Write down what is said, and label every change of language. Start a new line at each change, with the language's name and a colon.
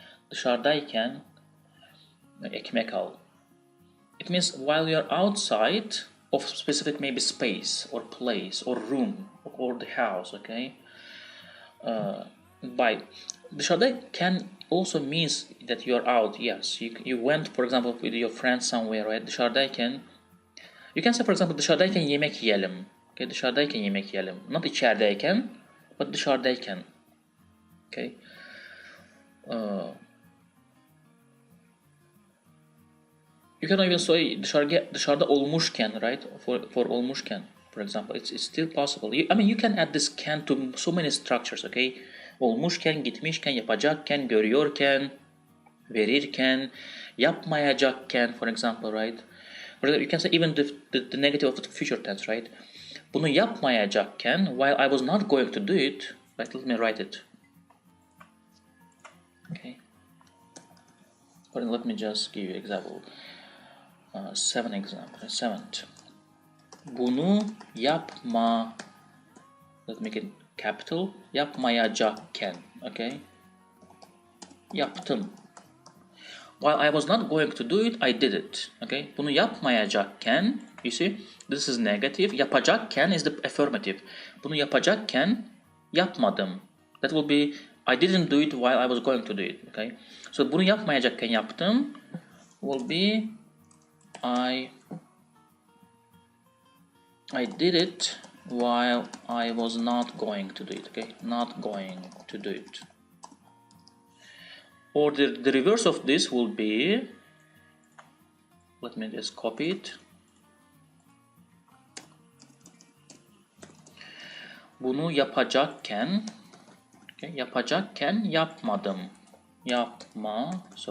Turkish: Dışarıdayken ekmek al.
English: It means while you're outside of specific maybe space or place or room or the house, okay? Buy. Dışarıdayken also means that you're out. Yes, you went, for example, with your friends somewhere, right? Dışarıdayken, you can say, for example,
Turkish: dışarıdayken yemek yiyelim. Okay, dışarıdayken yemek yiyelim. Not içerideyken, but dışarıdayken.
English: Okay. You can even say
Turkish: dışarıda olmuşken,
English: right? For olmuşken, for example, it's still possible. You can add this can to so many structures, okay?
Turkish: Olmuşken, gitmişken, yapacakken, görüyorken, verirken, yapmayacakken, for example, right?
English: Or you can say even the negative of the future tense, right?
Turkish: Bunu yapmayacakken,
English: while I was not going to do it, right? Let me write it. Okay. Or let me just give you an example.
Turkish: Seventh. Bunu yapma.
English: Let's make it capital. Yapmayacakken. Okay. Yaptım. While I was not going to do it, I did it. Okay.
Turkish: Bunu yapmayacakken,
English: you see, this is negative. Yapacakken is the affirmative.
Turkish: Bunu yapacakken yapmadım.
English: That will be, I didn't do it while I was going to do it. Okay. So
Turkish: bunu yapmayacakken yaptım
English: will be I did it while I was not going to do it. Okay. Not going to do it. Or the reverse of this will be, let me just copy it.
Turkish: Bunu yapacakken, okay, yapacakken yapmadım. Yapmadım.